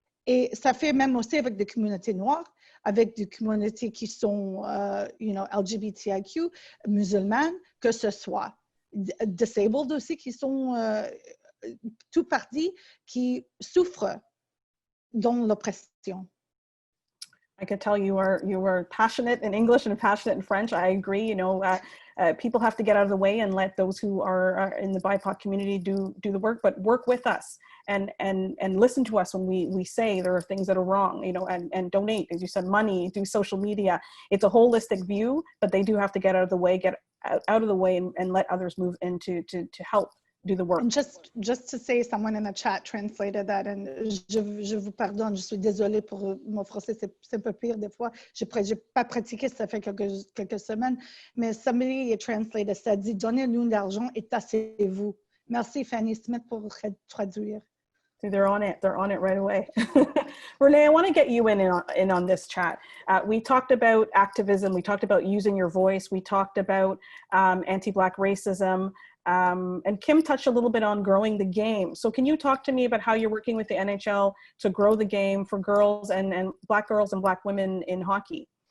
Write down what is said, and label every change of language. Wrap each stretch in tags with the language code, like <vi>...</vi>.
<fr>Et ça fait même aussi avec des communautés noires, avec des communautés qui sont, LGBTIQ, musulmanes, que ce soit disabled aussi, qui sont tout partis qui souffrent dans l'oppression.</fr> <en>I could tell you were passionate in English and passionate in French. I agree. People have to get out of the way and let those who are in the BIPOC community do the work, but work with us and listen to us when we say there are things that are wrong, and donate, as you said, money, do social media. It's a holistic view, but they do have to get out of the way, and let others move in to help do the work. And just to say, someone in the chat translated that, and</en> <fr>je vous pardonne, je suis désolée pour mon français, c'est un peu pire des fois. J'ai pas pratiqué, ça fait quelques semaines, mais</fr> <en>somebody translated,</en> <fr>ça dit, donnez-nous de l'argent et tassez-vous. Merci Fanny Smith pour traduire.</fr> <en>So they're on it right away. Renee, I want to get you in on this chat. We talked about activism, we talked about using your voice, we talked about anti-Black racism, and Kim touched a little bit on growing the game. So can you talk to me about how you're working with the NHL to grow the game for girls and Black girls and Black women in hockey?</en>